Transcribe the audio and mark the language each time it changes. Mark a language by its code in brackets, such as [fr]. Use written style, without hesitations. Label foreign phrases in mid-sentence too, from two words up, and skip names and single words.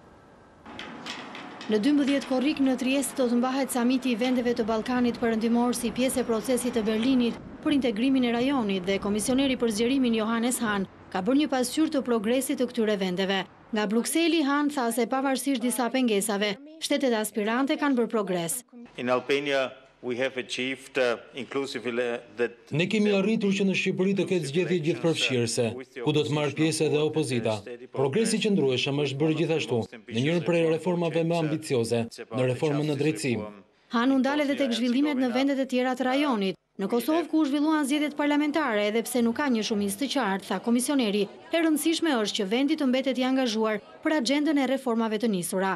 [sq] Në 12 korrik në Trieste do të mbahet samiti i vendeve të Ballkanit Perëndimor si pjesë e procesit të Berlinit për integrimin e rajonit dhe komisioneri për zgjerimin Johannes Hahn ka bërë një pasqyrë të progresit të këtyre vendeve. Nga Brukseli, Hahn tha se pavarësisht disa pengesave, shtetet aspirante kanë bërë progres. [en] In Albania we have achieved inclusively that [sq] Ne kemi arritur që në Shqipëri të ketë zgjedhje gjithëpërfshirëse, ku do të marrë pjesë edhe opozita. Progresi qëndrueshëm është bërë gjithashtu në njërin prej reformave më ambicioze, në reformën në drejtësi. Hahn u ndal edhe tek zhvillimet në vendet e tjera të rajonit. Në Kosovë, ku u zhvilluan zgjedhjet parlamentare, edhe pse nuk ka një shumicë të qartë, tha komisioneri, e rëndësishme është që vendi të mbetet i angazhuar për agjendën e reformave të nisura.